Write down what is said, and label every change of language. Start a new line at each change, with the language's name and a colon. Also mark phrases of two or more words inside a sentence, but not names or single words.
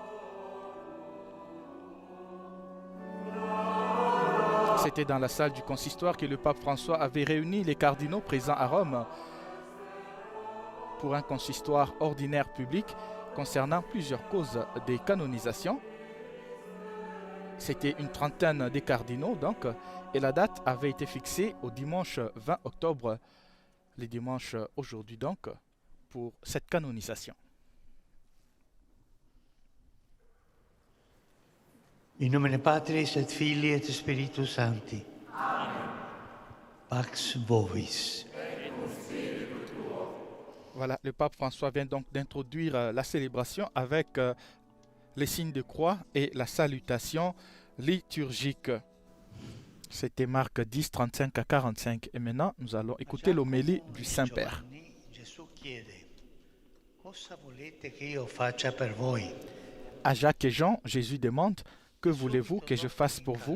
French: C'était dans la salle du consistoire que le pape François avait réuni les cardinaux présents à Rome pour un consistoire ordinaire public concernant plusieurs causes des canonisations. C'était une trentaine des cardinaux, donc, et la date avait été fixée au dimanche 20 octobre, les dimanches aujourd'hui, donc, pour cette canonisation.
Latin: In nomine Patris et Filii et Spiritus Sancti. Pax Vovis.
French: Voilà, le pape François vient donc d'introduire la célébration avec les signes de croix et la salutation liturgique. C'était Marc 10, 35 à 45. Et maintenant, nous allons écouter l'homélie du Saint-Père. À Jacques et Jean, Jésus demande « Que voulez-vous que je fasse pour vous ?»